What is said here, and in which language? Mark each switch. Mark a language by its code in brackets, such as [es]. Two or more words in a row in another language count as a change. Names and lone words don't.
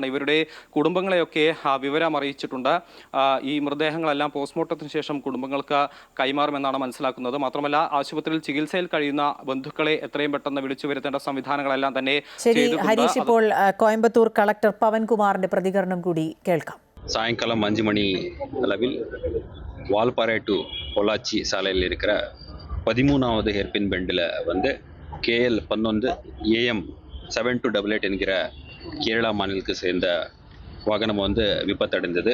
[ml] ഇവരുടെ കുടുംബങ്ങളെയൊക്കെ വിവരം അറിയിച്ചിട്ടുണ്ട്. ഈ മൃതദേഹങ്ങളെല്ലാം പോസ്റ്റ്മോർട്ടത്തിന് ശേഷം കുടുംബങ്ങൾക്ക് കൈമാറുമെന്നാണ് മനസ്സിലാക്കുന്നത്. മാത്രമല്ല ആശുപത്രിയിൽ ചികിത്സയിൽ കഴിയുന്ന ബന്ധുക്കളെ എത്രയും പെട്ടെന്ന് വിളിച്ചു വരുത്തേണ്ട സംവിധാനങ്ങളെല്ലാം തന്നെ ഹരീഷ്, ഇപ്പോൾ കോയമ്പത്തൂർ കളക്ടർ പവൻകുമാറിന്റെ പ്രതികരണം കൂടി കേൾക്കാം. [ta] சாயங்காலம் 5 மணி அளவில் வால்பாறை டு பொள்ளாச்சி சாலையில் இருக்கிற 13வது [en] hairpin bendil [ta] வந்து KL 11 AM 7288 என்கிற கேரளா மாநிலத்தை சேர்ந்த வாகனம் வந்து விபத்தடைந்தது.